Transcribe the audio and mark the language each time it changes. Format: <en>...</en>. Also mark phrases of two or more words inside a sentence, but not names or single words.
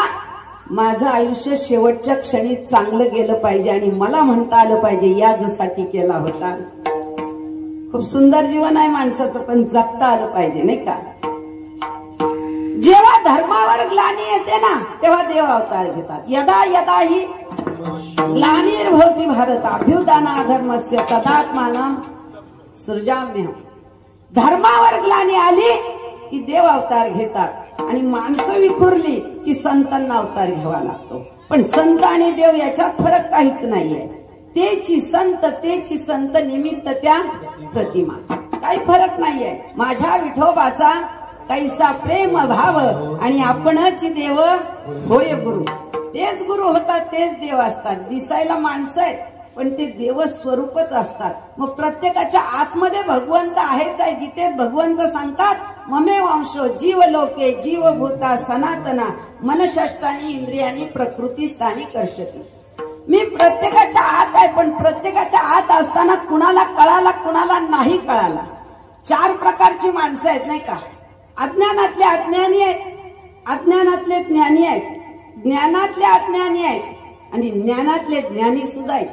<mr>माझं आयुष्य शेवटच्या क्षणी चांगलं गेलं पाहिजे आणि मला म्हणता आलं पाहिजे यासाठी केला होता. खूप सुंदर जीवन आहे माणसाचं, पण जगता आलं पाहिजे, नाही का? जेव्हा धर्मावर ग्लानी येते ना, तेव्हा देव अवतार घेतात.</mr> <sa>यदा यदा ही ग्लानिर्भवति भारत अभ्युदानाधर्मस्य तदात्मानं सृजाम्यहम्.</sa> <mr>धर्मावर ग्लानी आली की देव अवतार घेतात आणि माणसं विखुरली की संतांना अवतार घ्यावा लागतो. पण संत आणि देव याच्यात फरक काहीच नाहीये. तेची संत निमित्त त्या प्रतिमा, काही फरक नाहीये. माझ्या विठोबाचा कैसा प्रेम भाव आणि आपणच देव होय गुरु. तेच गुरु होतात, तेच देव असतात. दिसायला माणसं आहेत पण ते देव स्वरूपच असतात. मग प्रत्येकाच्या आतमध्ये भगवंत आहेच आहे. गीतेत भगवंत सांगतात,</mr> <sa>ममे वंशो जीव लोके जीवभूता सनातना मनषष्टानी इंद्रियानी प्रकृतीस्थानी कर्षती.</sa> <mr>मी प्रत्येकाच्या आत आहे, पण प्रत्येकाच्या आत असताना कुणाला कळाला कुणाला नाही कळाला. 4 प्रकारची माणसं आहेत, नाही का? अज्ञानातले अज्ञानी आहेत, अज्ञानातले ज्ञानी आहेत, ज्ञानातले अज्ञानी आहेत आणि ज्ञानातले ज्ञानी सुद्धा आहेत.</mr>